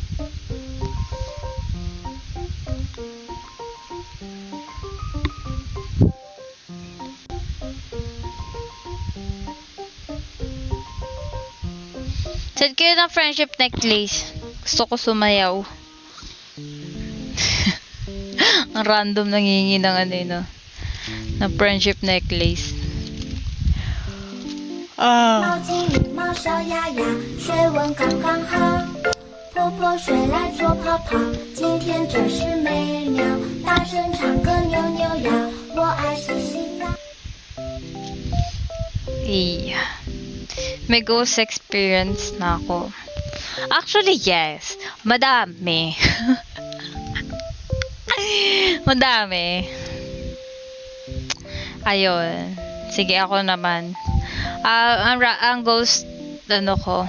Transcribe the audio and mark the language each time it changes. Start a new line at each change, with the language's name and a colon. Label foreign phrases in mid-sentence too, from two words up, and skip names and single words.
Filipino: Send kayo ng
English: friendship necklace.
Filipino: Gusto ko sumayaw. Ang random nangingi ng ano yun, no?
English: Ng friendship necklace.
Chinese: 猫精灵猫小鸭鸭，水温刚刚好。婆婆睡来做泡泡，今天真是美妙。大声唱歌扭扭腰，我爱洗洗澡。
English: Yeah.
Filipino: May
English: ghost experience
Filipino: na ako.
English: Actually, yes. Madami.
Filipino: Madami. Ayun. Sige, ako naman. Ang ghost, ano ko.